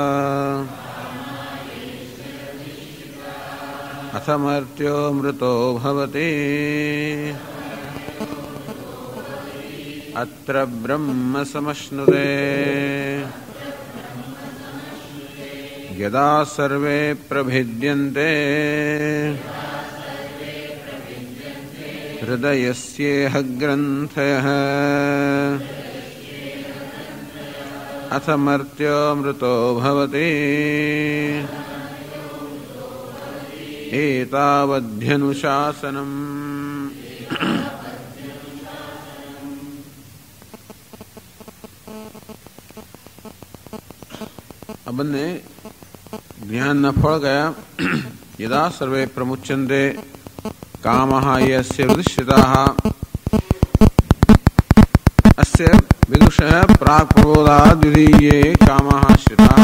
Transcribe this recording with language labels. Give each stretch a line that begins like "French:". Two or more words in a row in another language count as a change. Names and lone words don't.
Sanskrit: अथमर्त्यो मृतो भवति अत्र ब्रह्म समश्नुते यदा सर्वे प्रभिद्यन्ते हृदयस्येह ग्रन्थयः अथमर्त्यो मृतो भवति एतावध्यनुशासनम्.
Gujarati: આ બંને જ્ઞાનના ફળ ગયા.
Sanskrit: યદા સર્વે પ્રમુચ્યન્તે કામઃ યસ્ય હૃદિશ્રિતાઃ અસ્ય વિદુષઃ પ્રાગ પ્રબોધાદ વિધીયે કામઃ શ્રિતાઃ.